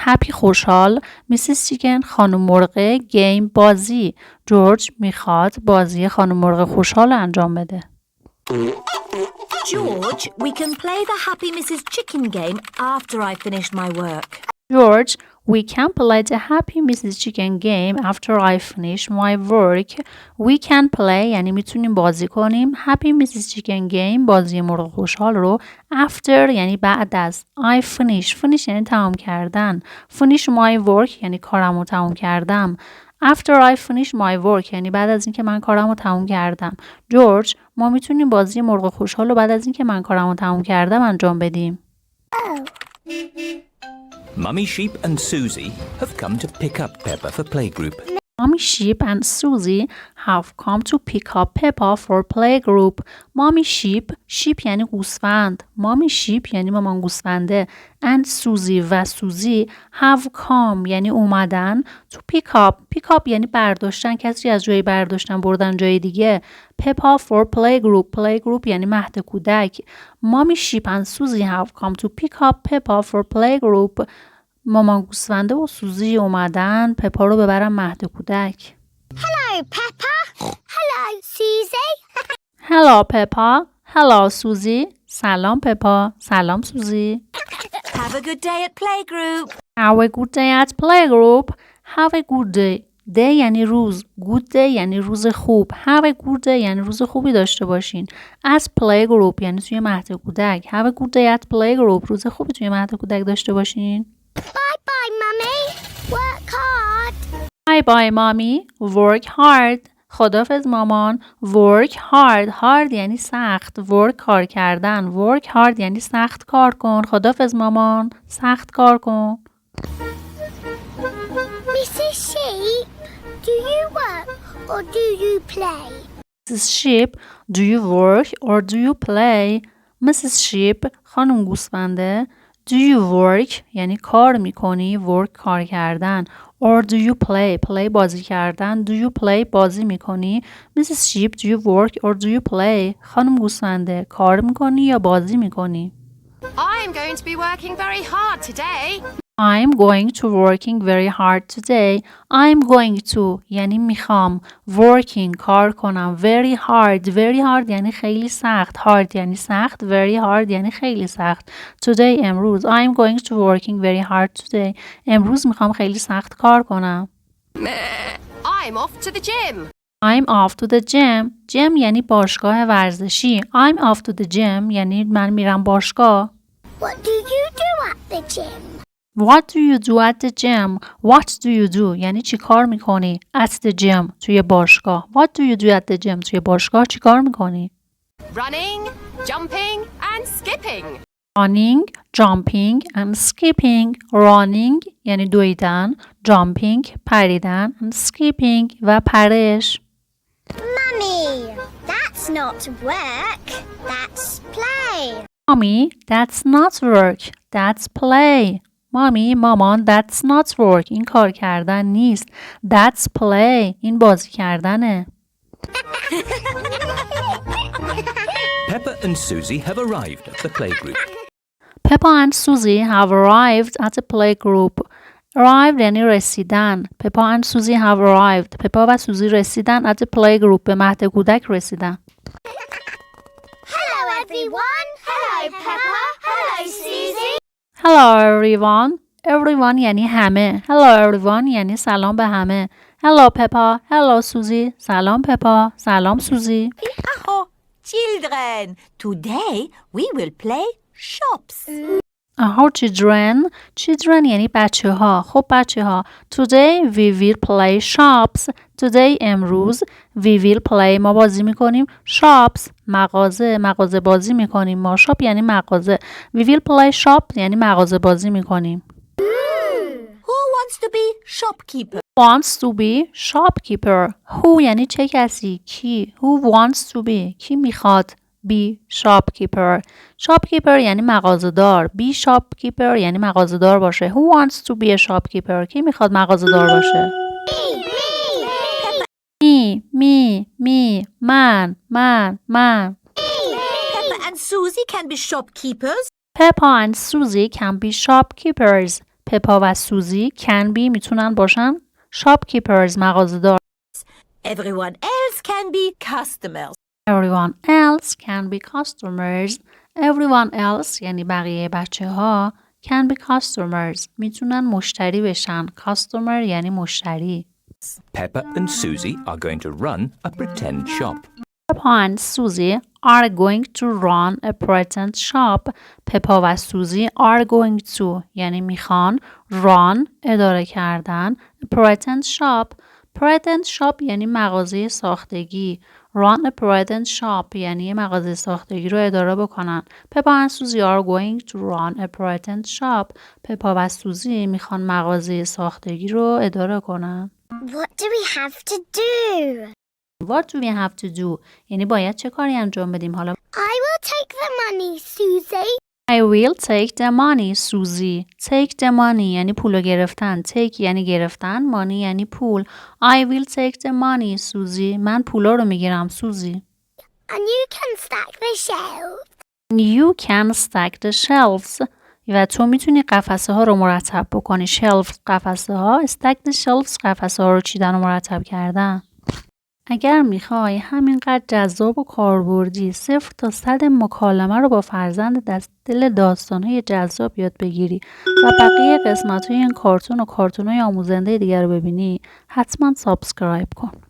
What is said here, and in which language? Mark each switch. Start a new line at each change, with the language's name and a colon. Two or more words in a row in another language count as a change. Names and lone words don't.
Persian: Happy خوشحال. Mrs. Chicken خانم مرغ. Game بازی. George میخواد بازی خانم مرغ خوشحال انجام بده.
English: George, we can play the Happy Mrs. Chicken game after I finish my work. George, we can play the Happy Mrs. Chicken game after I finish my work. We can play
Persian: یعنی میتونیم بازی کنیم.
English: Happy Mrs. Chicken game
Persian: بازی مرغ خوشحال رو after یعنی بعد از.
English: I finish
Persian: یعنی تمام کردن.
English: Finish my work
Persian: یعنی کارم رو تمام کردم.
English: After I finish my work
Persian: یعنی بعد از اینکه من کارم رو تمام کردم. جورج ما میتونیم بازی مرغ خوشحال رو بعد از اینکه من کارم رو تمام کردم انجام بدیم.
English: Mummy Sheep and Susie have come to pick up Peppa for playgroup. Mommy Sheep and Susie have come to pick up Peppa for playgroup.
Persian: Mommy Sheep یعنی گوسفند. Mommy Sheep یعنی مامان گوسفنده.
English: And Susie
Persian: و سوزی
English: have come
Persian: یعنی اومدن.
English: To pick up
Persian: یعنی برداشتن. کسی از جایی برداشتن بردن جای دیگه.
English: Peppa for playgroup
Persian: یعنی مهد کودک.
English: Mommy Sheep and Susie have come to pick up Peppa for playgroup.
Persian: مامان گوسفنده و سوزی اومدن پپا رو ببرن مهد کودک.
English: Hello, Peppa. Hello, Susie. Hello, Peppa. Hello,
Persian: Susie. سلام پپا. سلام سوزی.
English: Have a good day at playgroup. Have a good day at playgroup. Have a good day. Day
Persian: یعنی روز.
English: Good day
Persian: یعنی روز خوب.
English: Have a good day
Persian: یعنی روز خوبی داشته باشین.
English: At playgroup
Persian: یعنی توی مهد کودک.
English: Have a good day at playgroup.
Persian: روز خوبی توی مهد کودک داشته باشین.
English: Bye-bye, Mummy. Work hard. Bye, Mommy. Work hard.
Persian: خدافظ مامان.
English: Work hard. Hard
Persian: یعنی سخت. Work کار کردن.
English: Work hard
Persian: یعنی سخت کار کن. خدافظ مامان. سخت کار کن.
English: Mrs. Sheep, do you work or do you play? Mrs. Sheep, do you work or do you play? Mrs. Sheep,
Persian: خانم گوسفنده.
English: Do you work
Persian: یعنی کار میکنی. Work کار کردن.
English: Or do you play
Persian: بازی کردن.
English: Do you play
Persian: بازی میکنی.
English: Mrs. Sheep, do you work or do you play?
Persian: خانم گوسفنده کار میکنی یا بازی میکنی.
English: I'm going to be working very hard today. I'm going to working very hard today. I'm going to
Persian: یعنی میخوام. Working کار کنم.
English: Very hard
Persian: یعنی خیلی سخت. Hard یعنی سخت.
English: Very hard
Persian: یعنی خیلی سخت. Today امروز.
English: I'm going to working very hard today.
Persian: امروز میخوام خیلی سخت کار کنم.
English: I'm off to the gym. I'm off to the gym. Gym
Persian: یعنی باشگاه ورزشی.
English: I'm off to the gym
Persian: یعنی من میرم باشگاه.
English: What do you do at the gym? What do you do at the gym? What do you do
Persian: یعنی چی کار میکنی.
English: At the gym
Persian: توی باشگاه.
English: What do you do at the gym
Persian: توی باشگاه چی کار میکنی.
English: Running, jumping and skipping. Running, jumping and skipping.
Persian: Running یعنی دویدن. Jumping پریدن.
English: And skipping
Persian: و پرش.
English: Mummy, that's not work. That's play. Mommy, that's not work. That's play.
Persian: مامی مامان
English: that's not work
Persian: این کار کردن نیست.
English: That's play
Persian: این بازی کردنه.
English: Peppa and Susie have arrived at the playgroup. Peppa and Susie have arrived at the playgroup.
Persian: Arrived یعنی رسیدن.
English: Peppa and Susie have arrived.
Persian: پپا و سوزی رسیدن
English: at the playgroup
Persian: به مهد کودک رسیدن.
English: Hello, everyone. Hello, Peppa. Hello, Susie. Hello everyone. Everyone
Persian: یعنی همه.
English: Hello everyone
Persian: یعنی سلام به همه.
English: Hello Peppa. Hello Susie.
Persian: سلام پپا. سلام سوزی.
English: Oh, children, today we will play shops. Our children
Persian: یعنی بچه ها. خب بچه ها
English: Today we will play shops.
Persian: Today امروز
English: we will play
Persian: ما بازی میکنیم shops مغازه بازی میکنیم ما. shop یعنی مغازه.
English: We will play shop
Persian: یعنی مغازه بازی میکنیم.
English: Who wants to be shopkeeper? Wants to be shopkeeper. Who
Persian: یعنی چه کسی؟ کی؟
English: Who wants to be
Persian: کی میخواد
English: be shopkeeper.
Persian: shopkeeper یعنی مغازه‌دار.
English: be shopkeeper
Persian: یعنی مغازه‌دار باشه.
English: Who wants to be a shopkeeper
Persian: کی میخواد مغازه‌دار باشه؟ می من
English: Peppa and Susie can be shopkeepers. Peppa and Susie can be shopkeepers.
Persian: پپا و سوزی
English: can be
Persian: میتونن باشن shopkeepers مغازه‌دار.
English: Everyone else can be customers. Everyone else can be customers. Everyone else
Persian: یعنی بقیه بچه ها
English: can be customers
Persian: میتونن مشتری بشن. customer یعنی مشتری.
English: Peppa and Susie are going to run a pretend shop. Peppa and Susie are going to run a pretend shop.
Persian: پپا و سوزی
English: are going to
Persian: یعنی میخوان run اداره کردن
English: a pretend shop. pretend shop
Persian: یعنی مغازه ساختگی.
English: run a pretend shop
Persian: یعنی مغازه ساختگی رو اداره بکنن.
English: پپا and Susie are going to run a pretend shop.
Persian: پپا و سوزی میخوان مغازه ساختگی رو اداره کنن.
English: What do we have to do? What do we have to do؟
Persian: یعنی باید چه کاری انجام بدیم حالا؟
English: I will take the money, Susie. I will take the money, Susie. Take the money
Persian: یعنی پولو گرفتن. Take یعنی گرفتن. Money یعنی پول.
English: I will take the money, Susie.
Persian: من پولا رو میگیرم سوزی.
English: And you can stack the shelves. You can stack the shelves.
Persian: و تو میتونی قفسه ها رو مرتب بکنی. Shelves قفسه ها.
English: Stack the shelves
Persian: قفسه ها رو چیدن و مرتب کردن. اگر میخوای همینقدر جذاب و کاربردی 0 تا 100 مکالمه رو با فرزند از دل داستانهای جذاب یاد بگیری و بقیه قسمت‌های این کارتون و کارتون‌های آموزنده دیگر رو ببینی حتما سابسکرایب کن.